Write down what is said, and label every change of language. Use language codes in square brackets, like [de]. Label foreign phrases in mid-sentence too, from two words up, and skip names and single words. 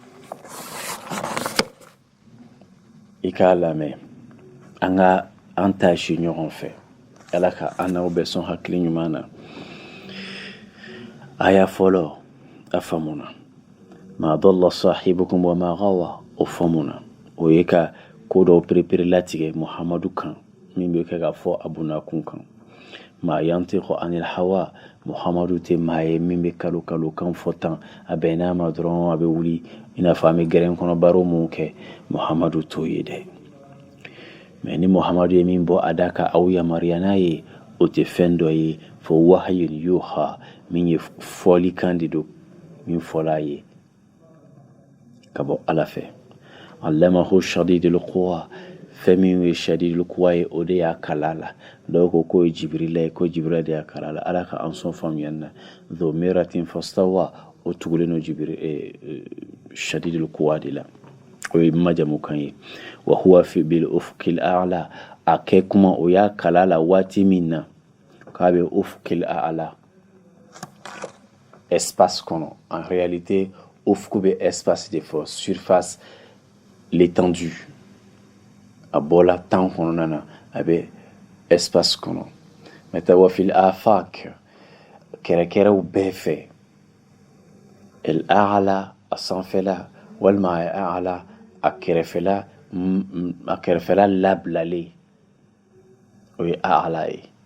[bm] i k'a lamɛn an ka an taasi ɲɔgɔn fɛ ala ka an n'aw bɛɛ sɔn hakili ɲuman na aya fɔlɔ a faamuna [ar] ما ضل صاحبكم وما غوى [bm] o faamuna o ye ka ko dɔw perepere latigɛ muhamadu kan min bɛ kɛ ka fɔ a bunakun kan [ar] ما ينطق عن الهوى [bm] muhamadu tɛ maa ye min bɛ kalo kan fɔ tan a bɛn n'a ma dɔrɔn a bɛ wuli i n'a fɔ an bɛ gɛrɛn kɔnɔ baro mun kɛ muhamadu t'o ye dɛ mais ni muhamadu ye min bɔ a da ka aw yamaruya n'a ye o tɛ fɛn dɔ ye fo [ar] وحي يوحى [bm] min ye fɔli kan de don min fɔla a ye ka bɔ ala fɛ [ar] علمه شديد القوى [bm] fɛn min ye [ar] شديد القوى [bm] ye o de y'a kala la dɔw ko k'o ye jibirila ye ko jibirila de y'a kala la ala ka an sɔn faamuyali la [ar] ذو مرة فاستوى [bm] o tugulen no [ar] شديد القوى [bm] de la o ye majamu kan ye [ar] وهو في بالأفق الأعلى [bm] a kɛ kuma o y'a kala la waati min na k'a bɛ [ar] الأفق الأعلى [bm] espace kɔnɔ [fr] en réalité [bm] ufq bɛ espace de fɔ [fr] surface l'étendue [bm] a bɔla temps kɔnɔna na a bɛ espace kɔnɔ maintenant [ar] وفي الآفاق [bm] kɛrɛkɛrɛw bɛɛ fɛ [ar] الأعلى [bm] a sanfɛla walima a a'la a kɛrɛfɛla labilalen o ye a'la ye